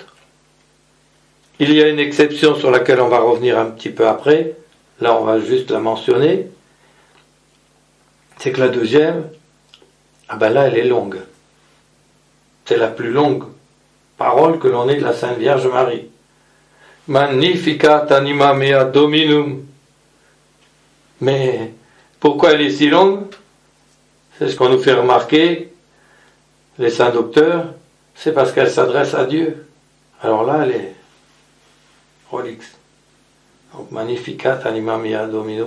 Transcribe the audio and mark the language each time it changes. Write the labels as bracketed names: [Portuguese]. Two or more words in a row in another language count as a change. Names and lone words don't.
[French] Il y a une exception sur laquelle on va revenir un petit peu après. Là, on va juste la mentionner. C'est que la deuxième, là, elle est longue. C'est la plus longue parole que l'on ait de la Sainte Vierge Marie. [Latin] Magnificat anima mea Dominum. [French] Mais pourquoi elle est si longue? C'est ce qu'on nous fait remarquer, les saints docteurs, c'est parce qu'elle s'adresse à Dieu. Alors là, elle est prolixe. Donc, [Latin] Magnificat anima mea Domino.